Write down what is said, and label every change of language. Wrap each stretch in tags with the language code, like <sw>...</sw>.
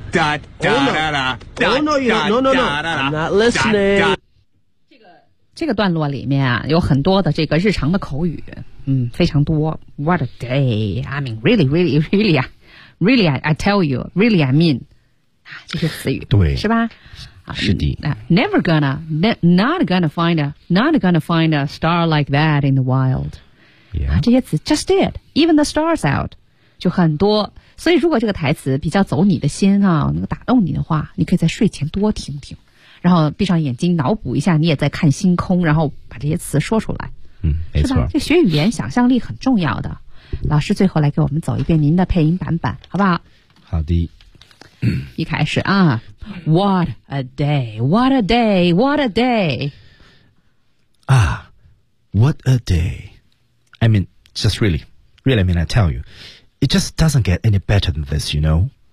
<zh>这个段落里面啊，有很多的这个日常的口语，嗯，非常多。</zh> <en>What a day! I mean, really, really, really, really, I tell you, really, I mean,</en> <zh>啊，这些词语，对，是吧？是的。</zh> <en>Never gonna, not gonna find a star like that in the wild. Yeah.</en> <zh>啊，这些词</zh> <en>just did, even the stars out,</en> <zh>就很多。所以如果这个台词比较走你的心啊，能够打动你的话，你可以在睡前多听听，然后闭上眼睛脑补一下你也在看星空，然后把这些词说出来。嗯，没错，这学语言想象力很重要的。老师最后来给我们走一遍您的配音版本好不好？好的。一开始啊</zh> <en>What a day, what a day, what a day. Ah, what a day. I mean, just really, really, I mean, I tell you, it just doesn't get any better than this, you know.</en>